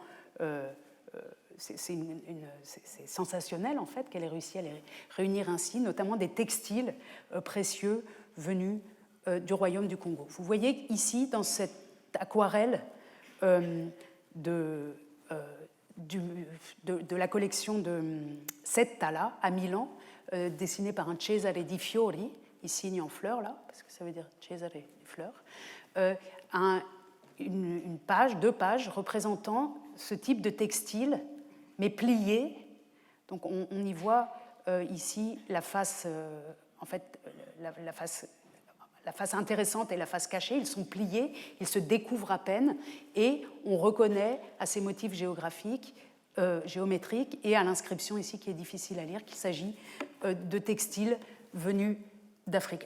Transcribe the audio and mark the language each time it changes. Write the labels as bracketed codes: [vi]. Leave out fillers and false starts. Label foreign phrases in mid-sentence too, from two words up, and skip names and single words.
[fr] c'est sensationnel en fait qu'elle ait réussi à les réunir ainsi, notamment des textiles précieux venus du royaume du Congo. Vous voyez ici, dans cette aquarelle de la collection de Settala à Milan, dessinée par un Cesare di Fiori, il signe en fleurs là, parce que ça veut dire Cesare des fleurs, une page, 2 pages représentant ce type de textile, mais plié. Donc on y voit ici la face, en fait, la face intéressante et la face cachée, ils sont pliés, ils se découvrent à peine, et on reconnaît à ces motifs géographiques, géométriques, et à l'inscription ici qui est difficile à lire, qu'il s'agit de textiles venus d'Afrique.